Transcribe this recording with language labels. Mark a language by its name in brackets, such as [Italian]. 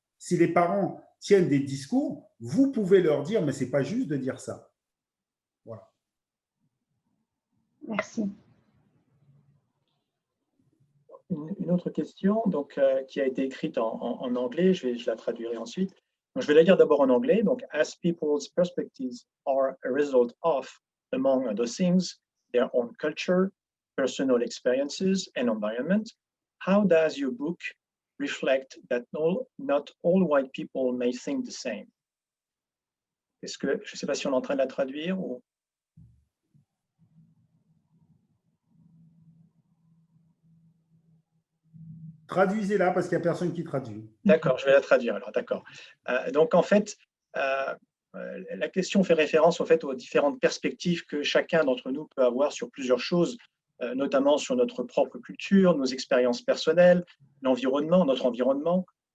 [French] Si les parents tiennent des discours, vous pouvez leur dire, mais c'est pas juste de dire ça. Voilà. Merci. Une autre question donc, qui a été écrite en anglais, je la traduirai ensuite. Donc, je vais la lire d'abord en anglais. [English] Donc, as people's perspectives are a result of, among other things, their own culture, personal experiences, and environment, how does your book reflect that not all white people may think the same? [French] Est-ce que, je ne sais pas si on est en train de la traduire ou... Traduisez-la parce qu'il n'y a personne qui traduit. D'accord, je vais la traduire alors, d'accord. Donc en fait, la question fait référence en fait aux différentes perspectives que chacun d'entre nous peut avoir sur plusieurs choses, notamment sur notre propre culture, nos expériences personnelles, l'environnement, notre environnement.